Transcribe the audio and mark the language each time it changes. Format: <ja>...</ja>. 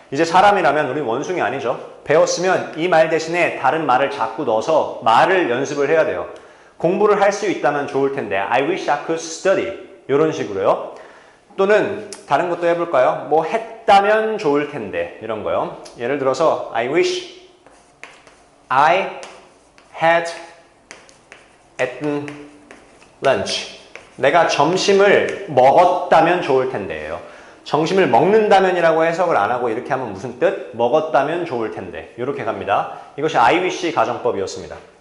<ko>이제 사람이라면 우리 원숭이 아니죠. 배웠으면 이 말 대신에 다른 말을 자꾸 넣어서 말을 연습을 해야 돼요. 공부를 할 수 있다면 좋을 텐데</ko> <en>I wish I could study</en> <ko>이런 식으로요. 또는 다른 것도 해볼까요? 뭐 했다면 좋을 텐데 이런 거요.</ko> <en>예를 들어서 I wish I had eaten lunch.</en> <ko>내가 점심을 먹었다면 좋을 텐데예요. 점심을 먹는다면이라고 해석을 안 하고 이렇게 하면 무슨 뜻? 먹었다면 좋을 텐데. 이렇게 갑니다. 이것이 I wish 가정법이었습니다.</ko>